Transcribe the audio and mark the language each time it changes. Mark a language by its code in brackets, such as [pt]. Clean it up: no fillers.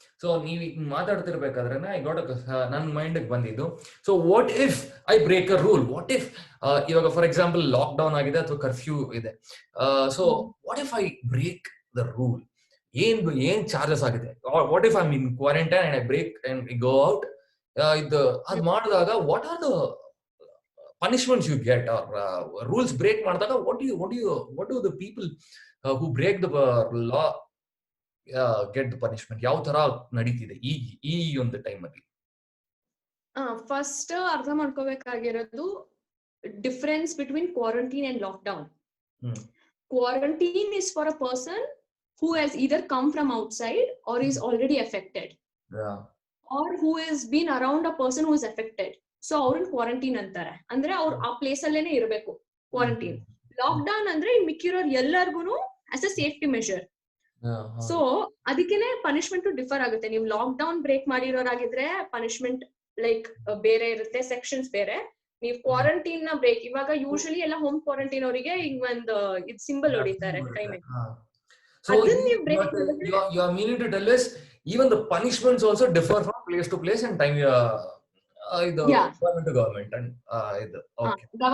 [en] so [kn] ನೀವ್ ಈಗ ಮಾತಾಡ್ತಿರ್ಬೇಕಾದ್ರೆ [en] I got [kn] ನನ್ನ ಮೈಂಡ್ ಬಂದಿದ್ದು, [en] so what if I break a rule, what if ಇವಾಗ for example lockdown [kn] ಆಗಿದೆ ಅಥವಾ [en] curfew ಇದೆ, so what if I break the rule, [kn] ಏನ್ ಚಾರ್ಜಸ್ ಆಗಿದೆ, [en] what if I mean quarantine and I break and go out, [kn] ಇದು ಅದ್ ಮಾಡಿದಾಗ [en] What are the punishments you get, or rules break ಮಾಡಿದಾಗ what do the people who break the law get the punishment? [kn] ಯಾವ ತರ ನಡೀತಿದೆ ಈ ಒಂದು time ಅಲ್ಲಿ? [en] first [kn] ಅರ್ಥ ಮಾಡ್ಕೋಬೇಕಾಗಿರೋದು [en] Difference between quarantine and lockdown. Quarantine is for a person who has either come from outside or is already affected, or who has been around a person who is affected. [kn] So ಅವ್ರನ್ನ quarantine ಅಂತಾರೆ, ಅಂದ್ರೆ ಅವ್ರು ಆ place ಅಲ್ಲೇನೆ ಇರಬೇಕು quarantine. [en] lockdown [kn] ಅಂದ್ರೆ ಮಿಕ್ಕಿರೋರ್ ಎಲ್ಲರಿಗೂ [en] As a safety measure. [kn] So ಅದಕ್ಕೇನೆ ಪನಿಷ್ಮೆಂಟ್ ಡಿಫರ್ ಆಗುತ್ತೆ. ನೀವು lock down break ಮಾಡಿರೋರಾಗಿದ್ರೆ punishment like ಬೇರೆ ಇರುತ್ತೆ, ಸೆಕ್ಷನ್ಸ್ ಬೇರೆ. ನೀವು ಕ್ವಾರಂಟೈನ್ ನ ಬ್ರೇಕ್, ಇವಾಗ ಯೂಶಲಿ ಎಲ್ಲ ಹೋಮ್ ಕ್ವಾರಂಟೈನ್ ಅವರಿಗೆ ಹಿಂಗ್ ಒಂದು ಇದು ಸಿಂಬಲ್ ಹೊಡಿತಾರೆ ಕೈ ಮೇಲೆ. [en] So you are meaning to tell us even the punishments also differ from place to place and time, [kn] ಇದು [en] government to government and ಇದು okay